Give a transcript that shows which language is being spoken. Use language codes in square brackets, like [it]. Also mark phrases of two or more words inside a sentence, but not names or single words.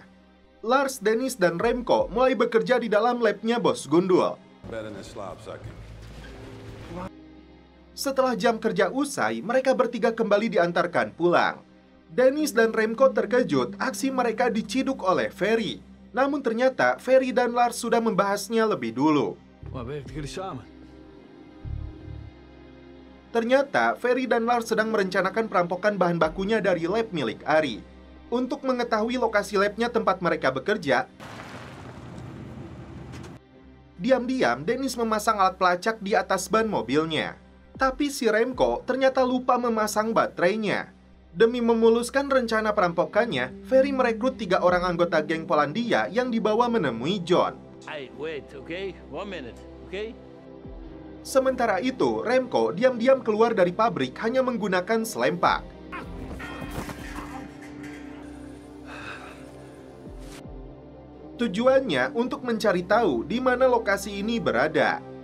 [id] Lars, Dennis, dan Remco mulai bekerja di dalam labnya Bos Gundul. Setelah jam kerja usai, mereka bertiga kembali diantarkan pulang. Dennis dan Remco terkejut aksi mereka diciduk oleh Ferry. Namun ternyata Ferry dan Lars sudah membahasnya lebih dulu. [nl] Maar werken jullie samen? [id] Ternyata Ferry dan Lars sedang merencanakan perampokan bahan bakunya dari lab milik Ari. Untuk mengetahui lokasi labnya tempat mereka bekerja, diam-diam Dennis memasang alat pelacak di atas ban mobilnya. Tapi si Remco ternyata lupa memasang baterainya. Demi memuluskan rencana perampokannya, Ferry merekrut 3 orang anggota geng Polandia yang dibawa menemui John. [en] Hey, wait, okay? 1 minute, okay? [id] Sementara itu, Remco diam-diam keluar dari pabrik hanya menggunakan selempak. Tujuannya untuk mencari tahu di mana lokasi ini berada.